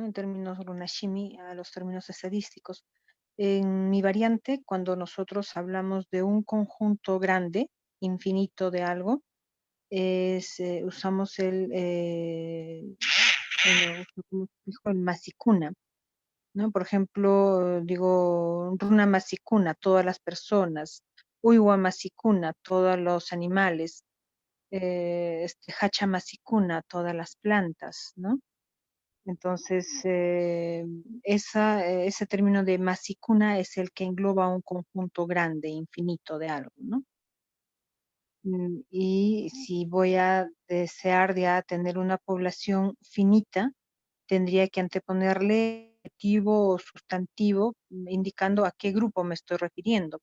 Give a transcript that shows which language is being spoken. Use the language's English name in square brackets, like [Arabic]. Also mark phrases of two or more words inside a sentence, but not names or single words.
[Spanish] En términos runashimi, a los términos estadísticos. En mi variante, cuando nosotros hablamos de un conjunto grande, infinito de algo, usamos como dijo, el masikuna, ¿no? Por ejemplo, digo, [Quechua] runa masikuna, [Spanish] todas las personas, [Quechua] uiwa masikuna, [Spanish] todos los animales, [Quechua] hacha masikuna, [Spanish] todas las plantas, ¿no? Entonces, ese término de masikuna es el que engloba un conjunto grande, infinito de algo, ¿no? Y si voy a desear ya tener una población finita, tendría que anteponerle adjetivo o sustantivo indicando a qué grupo me estoy refiriendo.